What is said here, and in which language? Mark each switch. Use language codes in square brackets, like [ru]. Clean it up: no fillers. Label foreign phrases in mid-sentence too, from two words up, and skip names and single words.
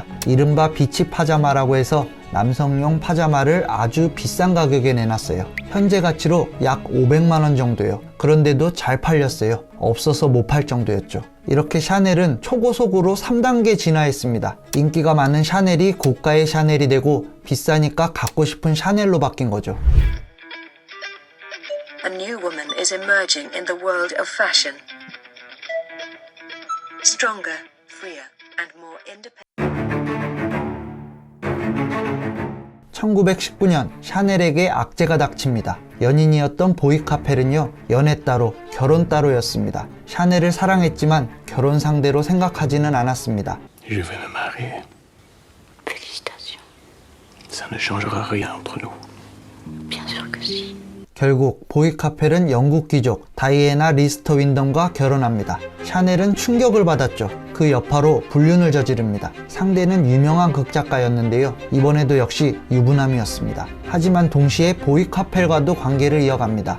[ko] 이른바 비치 파자마라고 해서 남성용 파자마를 아주 비싼 가격에 내놨어요. 현재 가치로 약 500만원 정도요. 그런데도 잘 팔렸어요. 없어서 못 팔 정도였죠. 이렇게 샤넬은 초고속으로 3단계 진화했습니다. 인기가 많은 샤넬이 고가의 샤넬이 되고 비싸니까 갖고 싶은 샤넬로 바뀐 거죠. [en] A new woman is emerging in the world of fashion. Stronger, freer. and more independent. [ko] 1919년 샤넬에게 악재가 닥칩니다. 연인이었던 보이 카펠은요, 연애 따로, 결혼 따로였습니다. 샤넬을 사랑했지만 결혼 상대로 생각하지는 않았습니다. [fr] Je vais me marier. Félicitations. Ça ne changera rien entre nous. Bien sûr que si. [ko] 결국 보이 카펠은 영국 귀족 다이애나 리스터 윈덤과 결혼합니다. 샤넬은 충격을 받았죠. 그 여파로 불륜을 저지릅니다. 상대는 유명한 극작가였는데요. 이번에도 역시 유부남이었습니다. 하지만 동시에 보이 카펠과도 관계를 이어갑니다.